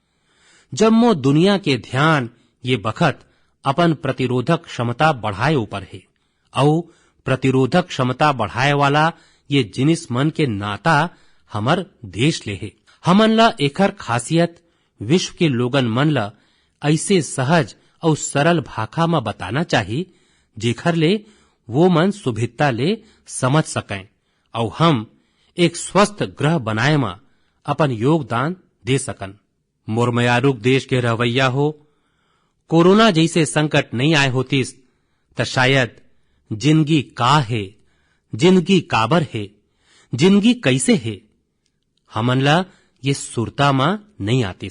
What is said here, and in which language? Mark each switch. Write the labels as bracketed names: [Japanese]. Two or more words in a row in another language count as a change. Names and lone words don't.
[Chhattisgarhi] जम्मो दुनिया के ध्यान ये बखत अपन प्रतिरोधक क्षमता बढ़ाए ऊपर है और प्रतिरोधक क्षमता बढ़ाए वाला ये जिनिस मन के नाता हमर देश ले है। हमन ला एकर खासियत विश्व के लोगन मन ला ऐसे सहज और सरल भाषा में बताना चाहिए जेखर ले वो मन सुभिता ले समझ सकें और हम एक स्वस्थ ग्रह बनाए में अपन योगदान दे सकन। मोर मयारुक देश के रहवैया हो, कोरोना जैसे संकट नहीं आए होतीस त शायद जिंदगी का है, जिंदगी काबर है, जिंदगी कैसे है, हमन ला ये सुरता में नहीं आतीस।